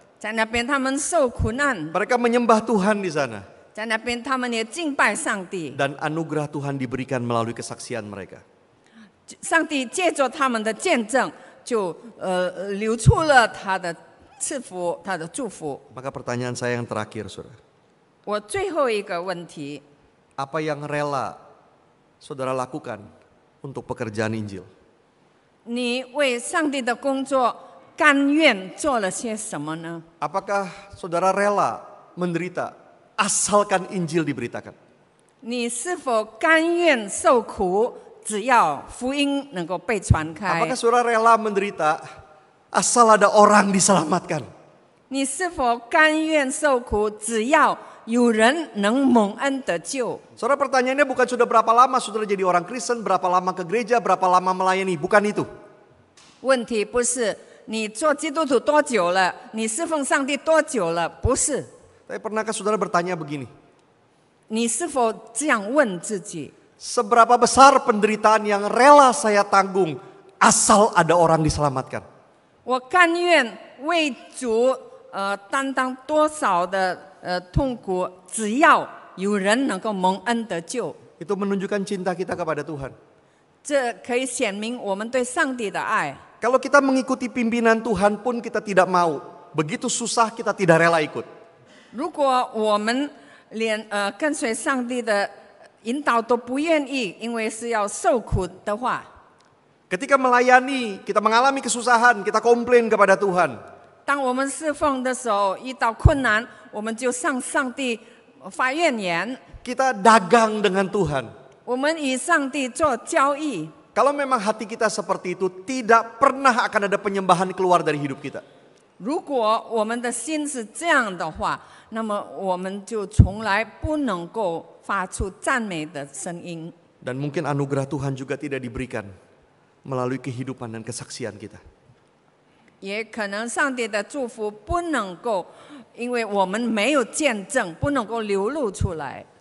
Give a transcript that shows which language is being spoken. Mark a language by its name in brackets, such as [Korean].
[Chinese] 在那边他们受苦难， [Indonesian] Mereka menyembah Tuhan di sana. [Chinese] 在那边他们也敬拜上帝， [Indonesian] Dan anugerah Tuhan diberikan melalui kesaksian mereka. [Chinese] 上帝借着他们的见证，就流出了他的赐福，他的祝福。 [Indonesian] Maka pertanyaan saya yang terakhir, saudara. [Chinese] 我最后一个问题， [Indonesian] Apa yang rela saudara lakukan untuk pekerjaan Injil? [Chinese] 你为上帝的工作甘愿做了些什么呢？ [Indonesian] Apakah saudara rela menderita asalkan Injil diberitakan? [Chinese] 你是否甘愿受苦，只要福音能够被传开 [Indonesian] Apakah？ saudara rela menderita asal ada orang diselamatkan? [Chinese] 你是否甘愿受苦，只要有人能蒙恩得救？ [Indonesian] Saudara, pertanyaannya bukan sudah berapa lama saudara jadi orang Kristen, berapa lama ke gereja, berapa lama melayani, bukan itu. [Chinese] 问题不是你做基督徒多久了，你侍奉上帝多久了，不是。 [Indonesian] Tapi pernahkah saudara bertanya begini? [Chinese] 你是否这样问自己？ [Indonesian] Seberapa besar penderitaan yang rela saya tanggung asal ada orang diselamatkan? [Chinese] 我甘愿为主担当多少的痛苦，只要有人能够蒙恩得救。 [Indonesian] Itu menunjukkan cinta kita kepada Tuhan. [Chinese] 这可以显明我们对上帝的爱。 [Indonesian] Kalau kita mengikuti pimpinan Tuhan pun kita tidak mau. Begitu susah kita tidak rela ikut. [Chinese] 如果我们连跟随上帝的引导都不愿意，因为是要受苦的话， [Indonesian] Ketika melayani, kita mengalami kesusahan, kita komplain kepada Tuhan. [Chinese] 当我们侍奉的时候遇到困难，我们就向上帝发怨言， [Indonesian] Kita dagang dengan Tuhan. [Chinese] 我们与上帝做交易。 [Indonesian] Kalau memang hati kita seperti itu, tidak pernah akan ada penyembahan keluar dari hidup kita. [Chinese] 如果我们的心是这样的话，那么我们就从来不能够发出赞美的声音。 [Indonesian] Dan mungkin anugerah Tuhan juga tidak diberikan melalui kehidupan dan kesaksian kita. [Chinese] 也可能上帝的祝福不能够，因为我们没有见证，不能够流露出来。